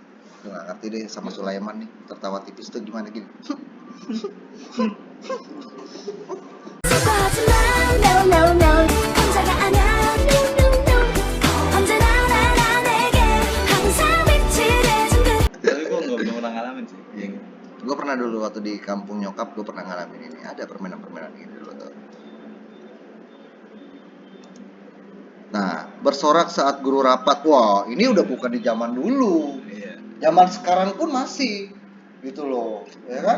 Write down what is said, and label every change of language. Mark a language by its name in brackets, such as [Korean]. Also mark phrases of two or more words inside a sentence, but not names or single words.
[Indonesian] Gue nggak ngerti deh sama Sulaiman nih, tertawa tipis tuh gimana gini. [English] No, no, no. [Korean] 혼자가 아냐. [English] No, no, no. [Korean] 언제나 나 내게 항상 빛이 돼준 그. [Indonesian] Tapi gue nggak pernah ngalamin sih. Iya. Gue pernah dulu waktu di kampung nyokap, gue pernah ngalamin ini. Ada permainan-permainan ini dulu tuh. Nah, bersorak saat guru rapat. Wah, ini udah bukan di zaman dulu. Iya. Zaman sekarang pun masih gitu loh, ya kan?